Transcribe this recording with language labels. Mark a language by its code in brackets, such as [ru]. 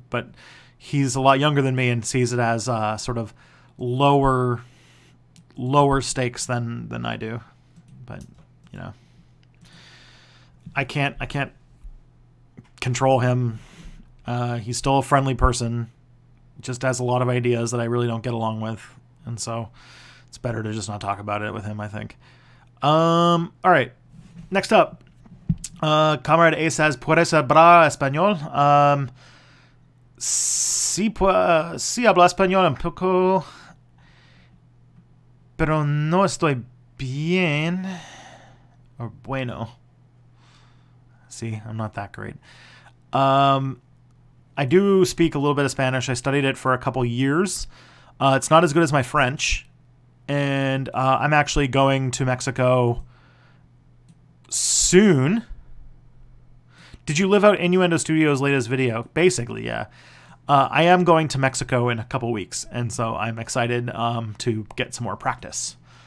[en] But he's a lot younger than me and sees it as sort of lower stakes than I do. But you know, I can't control him. He's still a friendly person, just has a lot of ideas that I really don't get along with, and so it's better to just not talk about it with him, I think. All right, next up, Comrade A says, [es] ¿Puedes hablar español? Sí hablo español un poco, pero no estoy bien, or bueno. [en] See, I'm not that great. I do speak a little bit of Spanish. I studied it for a couple years. It's not as good as my French. And I'm actually going to Mexico soon. Did you live out Innuendo Studios' latest video? Basically, yeah. I am going to Mexico in a couple weeks, and so I'm excited to get some more practice.